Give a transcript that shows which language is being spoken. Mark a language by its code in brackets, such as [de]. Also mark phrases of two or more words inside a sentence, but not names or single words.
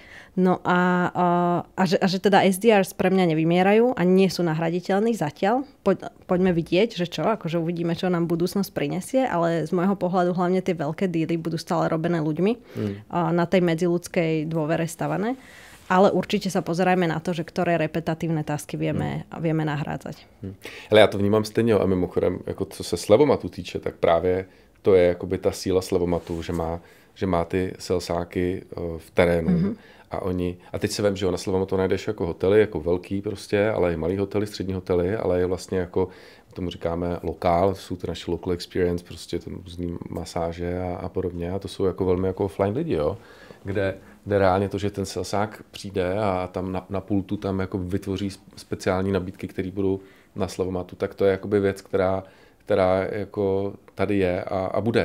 [sk] No a že teda SDRs pre mňa nevymierajú a nie sú nahraditeľní zatiaľ. Poďme vidieť, že čo, akože uvidíme, čo nám budúcnosť prinesie, ale z môjho pohľadu hlavne tie veľké díly budú stále robené ľuďmi na tej medziľudskej dôvere stavané. Ale určite sa pozerajme na to, že ktoré repetatívne tasky vieme nahrádzať. [cs] Ale já to vnímám stejně a mimochodem, jako co se slevomatu týče, tak právě to je jakoby ta síla slevomatu, že má ty salesáky v terénu a teď se vem, že na Slevomatu najdeš jako hotely, jako velký prostě, ale i malý hotely, střední hotely, ale je vlastně jako, tomu říkáme lokál, jsou to naše [en] local experience, [cs] prostě to různý masáže a podobně a to jsou jako velmi jako offline lidi, jo, kde reálně to, že ten salesák přijde a tam na pultu tam jako vytvoří speciální nabídky, které budou na Slevomatu, tak to je jakoby věc, která jako tady je a bude.